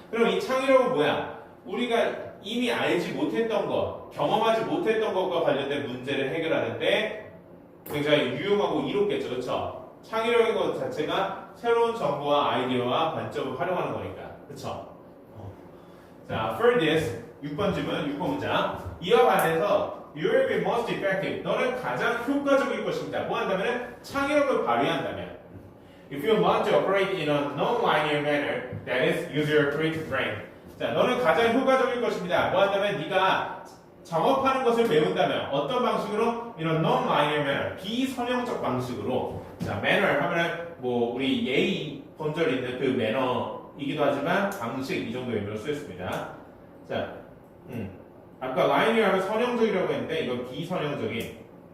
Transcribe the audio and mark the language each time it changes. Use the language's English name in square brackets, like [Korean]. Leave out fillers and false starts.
[Korean] 그럼 이 창의력은 뭐야? 우리가 이미 알지 못했던 것, 경험하지 못했던 것과 관련된 문제를 해결하는데 굉장히 유용하고 이롭겠죠, 그렇죠? 창의력인 것 자체가 새로운 정보와 아이디어와 관점을 활용하는 거니까, 그렇죠? 자, [English] for this [Korean] 6번 질문, 6번 문장. 이와 반해서 [English] you will be most effective. [Korean] 너는 가장 효과적일 것입니다. 뭐 한다면 창의력을 발휘한다면. [English] If you want to operate in a non-linear manner, that is, use your creative brain. [Korean] 자, 너는 가장 효과적일 것입니다. 뭐 한다면 네가 작업하는 것을 배운다면 어떤 방식으로? [English] in a non-linear manner, [Korean] 비선형적 방식으로. 자, manner 하면은 뭐 우리 예의 본절 있는 그 매너이기도 하지만 방식 이 정도 의미로 쓰였습니다. 자, 아까 linear 하면 선형적이라고 했는데 이건 비선형적인.